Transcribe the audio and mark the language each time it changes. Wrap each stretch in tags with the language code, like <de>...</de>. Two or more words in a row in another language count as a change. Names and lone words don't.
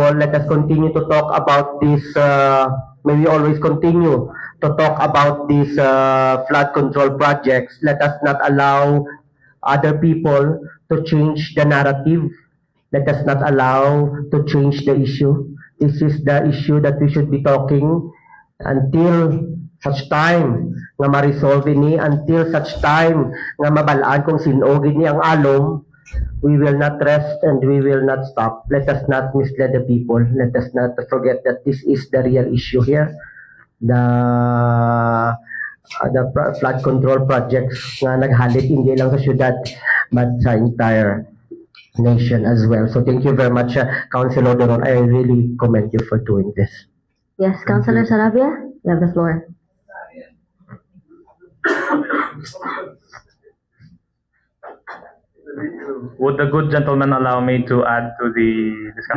<en>Let us continue to talk about this, may we always continue to talk about these flood control projects. Let us not allow other people to change the narrative Let us not allow to change the issue. This is the issue that we should be talking until such time</en> <hil>nga ma-resolve ni,</hil> <en>until such time</en> <hil>nga mabalaan kung sinogid ni ang alom.</hil> <en>We will not rest and we will not stop. Let us not mislead the people. Let us not forget that this is the real issue here. The flood control projects</en> <hil>nga naghalit hindi lang sa syudad</hil> <en>but sa entire nation as well. So thank you very much, Councilor Doron. I really commend you for doing this. Yes, Councilor Sarabia, you have the floor. Would the good gentleman allow me to add to the discussion?</en>